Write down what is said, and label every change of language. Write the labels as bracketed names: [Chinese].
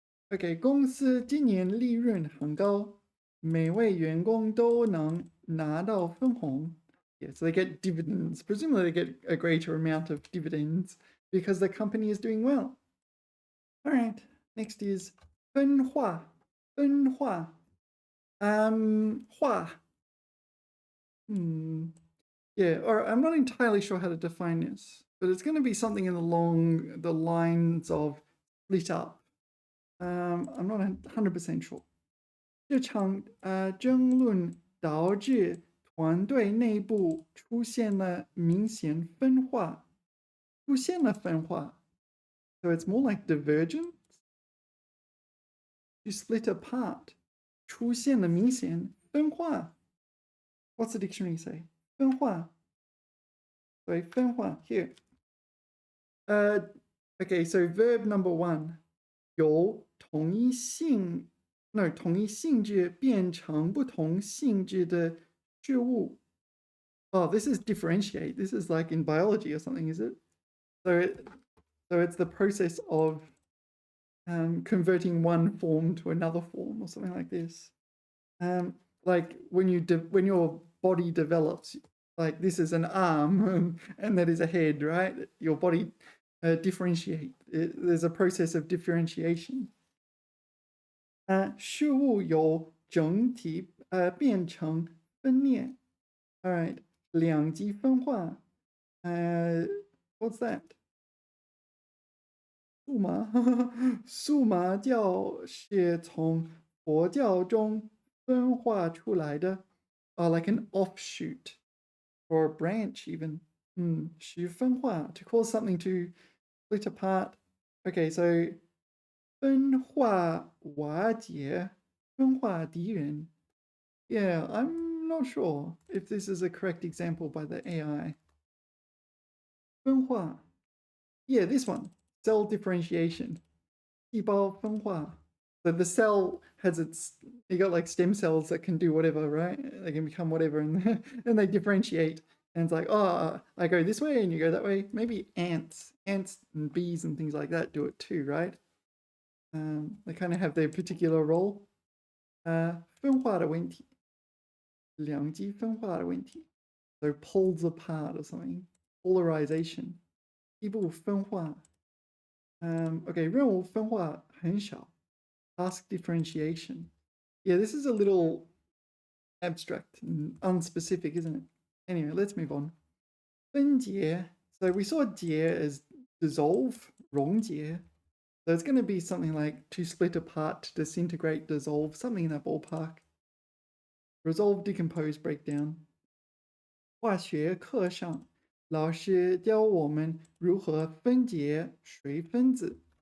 [Chinese] Okay, 公司今年利润很高，每位员工都能拿到分红. [English] Yeah, so they get dividends. Presumably they get a greater amount of dividends because the company is doing well. All right, next is 分化. [Chinese] 分化.化. [English] Yeah, or I'm not entirely sure how to define this, but it's going to be something along the lines of split up. I'm not 100% sure. [Chinese] 这场争论导致团队内部出现了明显分化。出现了分化. [English] So it's more like divergence. You split apart. [Chinese] 出现了明显分化. [English] What's the dictionary say? [Chinese] 分化. [English] Sorry, 分化 here. Okay, so verb number 1. [Chinese] 由同一性质变成不同性质的事物. [English] Oh, this is differentiate. This is like in biology or something, is it? So it's the process of converting one form to another form or something like this. Like when your body develops, like this is an arm and that is a head, right? Your body there's a process of differentiation. [Chinese] 事物由整体变成分裂. [English] All right, 两极分化. What's that? [Chinese] 数码数码教是从佛教中分化出来的. [English] Like an offshoot or a branch even. [Chinese] 是分化, [English] to cause something to split apart. [Chinese] Okay, so 分化瓦解, 分化敌人. [English] Yeah, I'm not sure if this is a correct example by the AI. 分化. Yeah, this one. Cell differentiation. 细胞分化. So the cell has you got like stem cells that can do whatever, right? They can become whatever and, and they differentiate. And it's like, oh, I go this way and you go that way. Maybe ants and bees and things like that do it too, right? They kind of have their particular role. [Chinese] 分化的问题，两极分化的问题. [English] So pulls apart or something. Polarization. 一部分化. [Chinese] Okay, 任务分化很少. [English] Task differentiation. Yeah, this is a little abstract and unspecific, isn't it? Anyway, let's move on. 分解. So we saw 解 as dissolve, 溶解. So it's going to be something like to split apart, to disintegrate, dissolve, something in that ballpark. Resolve, decompose, break down. [Chinese] 化学课上，老师教我们如何分解水分子。